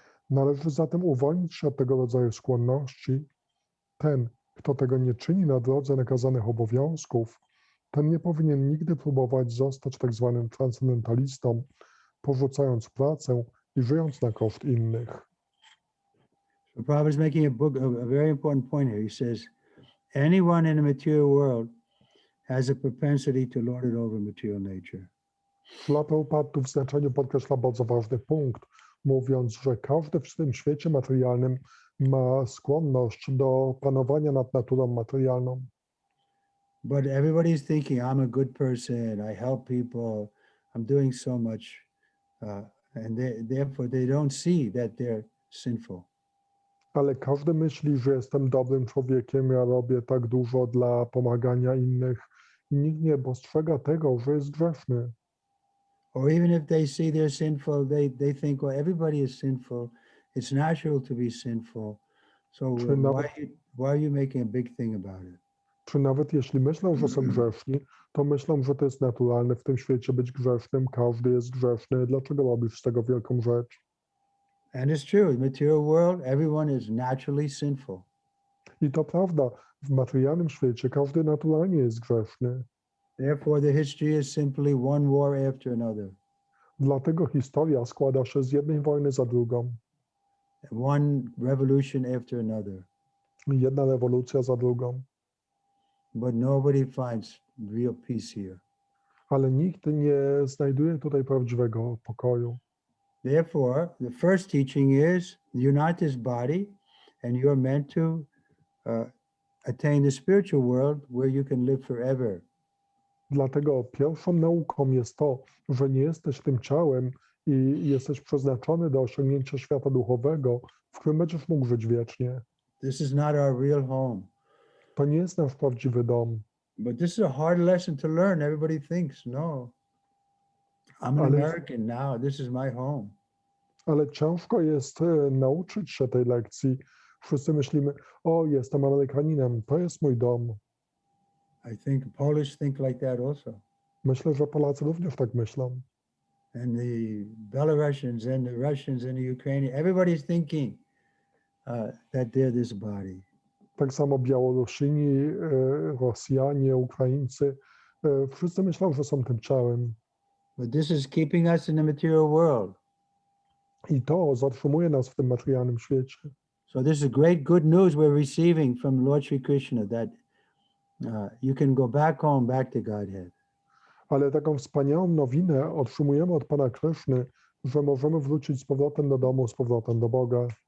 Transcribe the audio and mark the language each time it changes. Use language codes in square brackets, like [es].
[pl] Należy zatem uwolnić się od tego rodzaju skłonności. Ten, kto tego nie czyni na drodze nakazanych obowiązków, ten nie powinien nigdy próbować zostać tak zwanym transcendentalistą, porzucając pracę i żyjąc na koszt innych. [en] So Prabhupada is making a very important point here. He says, anyone in the material world has a propensity to lord it over material nature. [pl] Dla Prabhupada tu w znaczeniu podkreśla bardzo ważny punkt, mówiąc, że każdy w tym świecie materialnym ma skłonność do panowania nad naturą materialną. [en] But everybody's thinking, I'm a good person, I help people, I'm doing so much, and therefore they don't see that they're sinful. [pl] Ale każdy myśli, że jestem dobrym człowiekiem, ja robię tak dużo dla pomagania innych i nikt nie dostrzega tego, że jest grzeszny. [en] Or even if they see they're sinful, they think, well, everybody is sinful. It's natural to be sinful. So why are you making a big thing about it? [pl] Czy nawet jeśli myślą, że są grzeszni, to myślą, że to jest naturalne w tym świecie być grzesznym, każdy jest grzeszny, dlaczego robisz z tego wielką rzecz? [en] And it's true, in the material world, everyone is naturally sinful. [pl] I to prawda, w materialnym świecie każdy naturalnie jest grzeszny. [en] Therefore, the history is simply one war after another. [pl] Dlatego historia składa się z jednej wojny za drugą. [en] One revolution after another. [pl] Jedna rewolucja za drugą. [en] But nobody finds real peace here. [pl] Ale nikt nie znajduje tutaj prawdziwego pokoju. [en] Therefore, the first teaching is you're not this body and you're meant to attain the spiritual world where you can live forever. [pl] Dlatego pierwszą nauką jest to, że nie jesteś tym ciałem i jesteś przeznaczony do osiągnięcia świata duchowego, w którym będziesz mógł żyć wiecznie. [en] This is not our real home. [pl] To nie jest nasz prawdziwy dom. [en] But this is a hard lesson to learn. Everybody thinks, no, I'm an American now. This is my home. [pl] Ale ciężko jest nauczyć się tej lekcji. Wszyscy myślimy, o, jestem Amerykaninem, to jest mój dom. [en] I think Polish think like that also. [pl] Myślę, że Polacy również tak myślą. [en] And the Belarusians and the Russians and the Ukrainians, everybody's thinking that they're this body. [pl] Tak samo Białorusini, Rosjanie, Ukraińcy, wszyscy myślą, że są tym ciałem. [en] But this is keeping us in the material world. [pl] I to zatrzymuje nas w tym materialnym świecie. [en] So this is great good news we're receiving from Lord Sri Krishna that you can go back home, back to Godhead. [pl] Ale taką wspaniałą nowinę otrzymujemy od Pana Kryszny, że możemy wrócić z powrotem do domu, z powrotem do Boga.